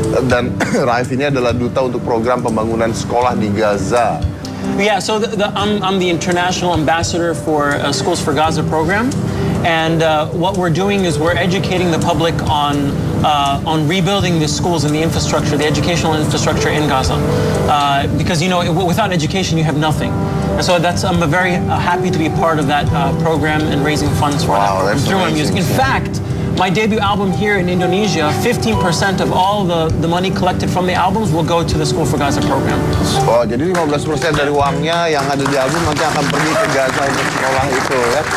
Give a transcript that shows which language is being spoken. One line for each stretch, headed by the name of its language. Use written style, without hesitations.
Indonesian: Dan Raif ini adalah duta untuk program pembangunan sekolah di Gaza.
English: Yeah, so I'm the international ambassador for Schools for Gaza program, and what we're doing is we're educating the public on rebuilding the schools and the infrastructure, the educational infrastructure in Gaza, because without education you have nothing. And so I'm very happy to be part of that program and raising funds for that through my music. In fact, my debut album here in Indonesia, 15% of all the money collected from the albums will go to the School for Gaza program.
Indonesian: Oh, jadi 15% dari uangnya yang ada di album nanti akan pergi ke Gaza untuk sekolah itu ya.